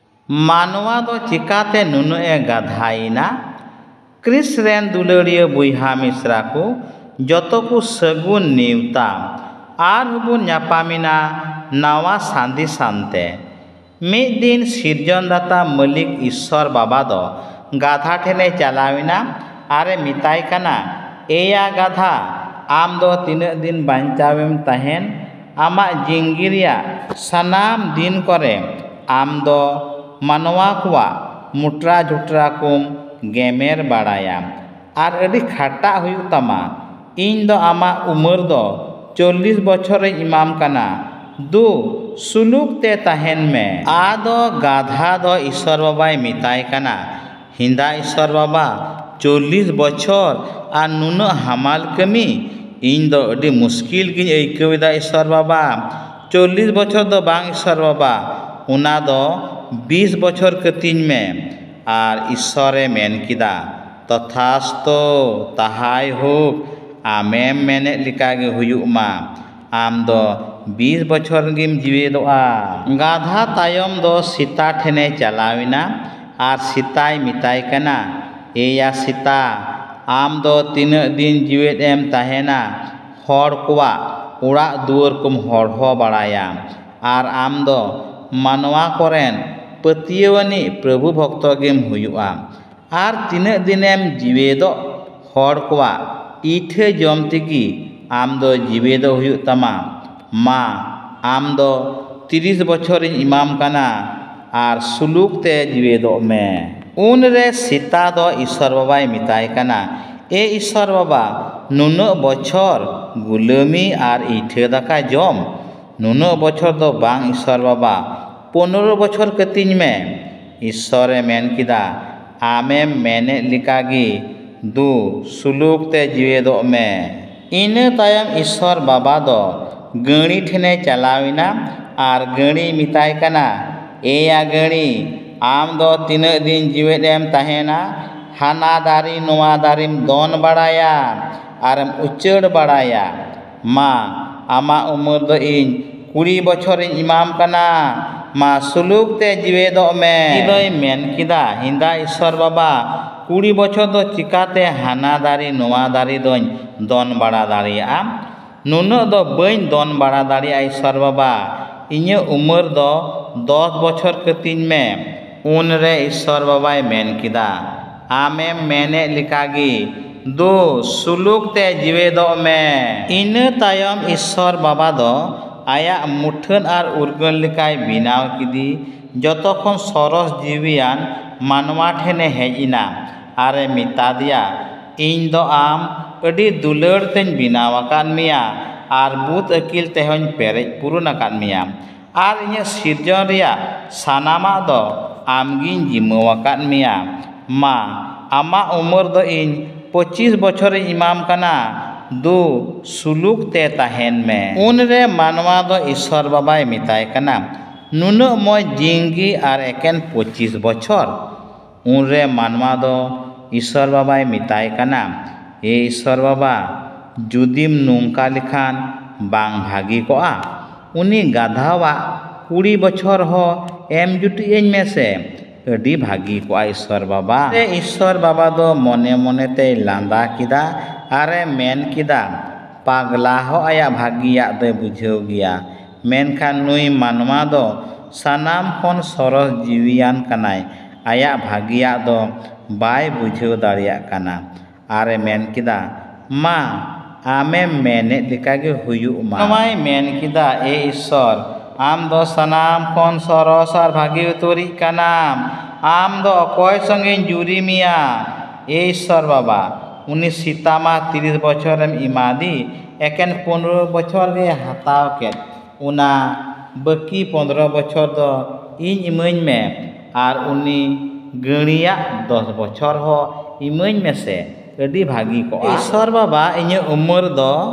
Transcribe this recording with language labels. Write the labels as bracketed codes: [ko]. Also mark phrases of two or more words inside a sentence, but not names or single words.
[sat] मानवा दो चिकाते नुनुए गाधाइना क्रिस रेन दुलड़िया बुइहा मिश्रा को जतो को सगुन नेवता आर हबुन न्यापामिना नावा सांदी सांते मिद दिन सिरजनदाता मलिक ईश्वर बाबा दो गाधा ठेने चलाविना आरे मिताई कना एया गाधा आम दो तीन दिन बांचावेम तहेन आमा जिंगिरिया सनाम दिन करे आम दो मानवा कुआ मुट्रा झुट्रा कुम गेमेर बाड़ाया आर अड़ी खाटा हुयु तमा इन दो आमा उमर दो 40 बछर इमाम कना दु सुलुक ते तहेन में आदो गाधा दो ईश्वर बाबाई मिताई कना हिंदा ईश्वर बाबा 40 बछर आ नुन हमाल कमी इन दो अड़ी मुश्किल गिन ऐकवेदा ईश्वर बाबा 40 बछर दो बांग ईश्वर बाबा उना दो 20 बछर कतिन में आर ईश्वरे मेन किदा तथास्तो ताहाय हुक आमेम मेने लिकागे हुयुक मा आम दो 20 बछर गिम जीवेदोआ गाधा तायम दो सीता ठेने चलाविना आर सीताय मिताय कना एया सीता आम दो तीन दिन जीवेद एम तहेना हर कुआ उड़ा दुआर कुम हर हो बाड़ाया आर आम दो मानवा कोरेन पतियवनी प्रभु भक्त गेम हुयुआ आर तीन दिनेम जीवेदो हर कुआ इठे जम तिगी आम दो जीवेदो हुयु तमा मा आम दो 30 बछर इमाम कना आर सुलुक ते जीवेदो में उन रे सीता दो ईश्वर बाबाई मिताय कना ए ईश्वर बाबा नुनो बछर गुलामी आर इठे दाका जम नुनो बछर दो बांग ईश्वर बाबा 15 बछर कतिन में ईश्वरे मेन किदा आमे मेने लिकागी दु सुलुक ते जीवेदो में इन तायम ईश्वर बाबा दो गणी ठेने चलाविना आर गणी मिताय कना एया गणी आम दो तीन दिन जीवेद एम तहेना हाना दारी नोआ दारीम दोन बाड़ाया आरम उच्चड़ बाड़ाया मा आमा उमर दो इन 20 बछर इमाम कना मा सुलुक ते जीवेदो में इदोय मेन किदा हिंदा ईश्वर बाबा 20 बछर दो चिकाते हाना दारी नोआ दारी दोन दोन बाड़ा दाड़िया नुनो दो बइन दोन बाड़ा दाड़िया ईश्वर बाबा इnye उमर दो 10 बछर कतिन में उन रे ईश्वर बाबाई मेन किदा आमे मेने लिकागी दो सुलुक ते जीवेदो में इन तायम ईश्वर बाबा दो आया मुठन आर उर्गन लिकाय बिनाव किदी जतोखन सरस जीवियान मानवा ठेने हेजिना आरे मितादिया इन दो आम अडी दुलड़ तेन बिनाव आकान मिया आर बुत अकिल तेहन पेरेज पुरुन आकान मिया आर इnye सिरजन रिया सानामा दो आमगिन जिम्मो आकान मिया मा आमा उमर दो इन 25 बछर इमाम कना दो सुलुक ते तहेन में उन रे मानवा दो ईश्वर बाबाई मिताय कना नुनो मय जिंगी आर एकेन 25 बछर उन रे मानवा दो ईश्वर बाबाई मिताय कना ए ईश्वर बाबा जुदिम नोंका लिखान बांग भागी कोआ उनी गाधावा 20 बछर हो एम जुटी एन में से अडी भागी कोआ ईश्वर बाबा ए ईश्वर बाबा दो मने मने ते लांदा किदा आरे मेन किदा पागला हो आया भागिया दे बुझेव गया मेनखान नुई मानवा दो सानाम खन सरस जीवियान कनाय आया भागिया दो बाय बुझेव दाड़िया कना आरे मेन किदा मा आमे मेने लिकागे हुयु मा नमाय मेन किदा ए ईश्वर आम दो सनाम खन सरस आर भागी उतरी कनाम आम दो अकय संगे जुरी मिया ए ईश्वर बाबा उनी सीता मा 30 बछर इमादी एकेन 15 बछर गे हताव के उना बकी 15 बछर दो इन इमन में आर उनी गणिया 10 बछर हो इमन में से अडी भागी को ईश्वर बाबा इnye उमर दो